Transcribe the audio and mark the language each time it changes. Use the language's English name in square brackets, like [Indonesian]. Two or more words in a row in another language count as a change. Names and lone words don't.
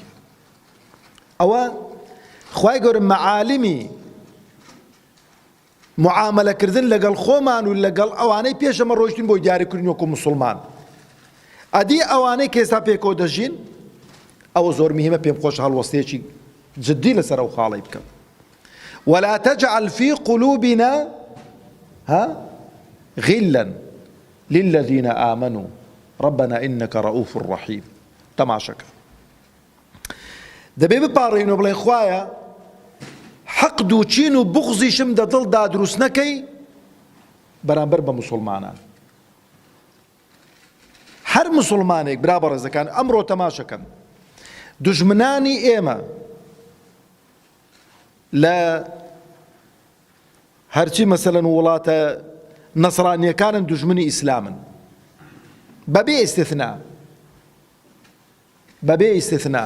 [Central Kurdish] ئەوە خوای گەورە مەعالمی معاملەکردن لەگەڵ خۆمان و لەگەڵ ئەوانەی پێشەمە ڕۆیشتین بۆی دیاریکردن وەکو موسڵمان. ئەدی ئەوانەی کە ئێستا پێکەوە دەژین ئەوە زۆر مهمە، پێم خۆش هەڵوەستەیەکی جدی لەسەر ئەو خاڵی بکەم. [Arabic] ولا تجعل في قلوبنا غلا للذين آمنوا ربنا إنك رؤوف رحيم. [Central Kurdish] تەماشەکە دەبێ بپاڕێن و بڵێن خوایە حەقد و چین و بغزیشم دە دڵدا دروست نەکەی بەرامبەر بە موسڵمانان. هەر موسڵمانێک برا بەڕێزەکان ئەمڕۆ تەماشەکەن دوژمنانی ئێمە لە هەرچی مەسەلەن وڵاتە نەسڕانیەکانن دوژمنی ئیسلامن بەبێ ئیستثنا، بەبێ ئیستثنا.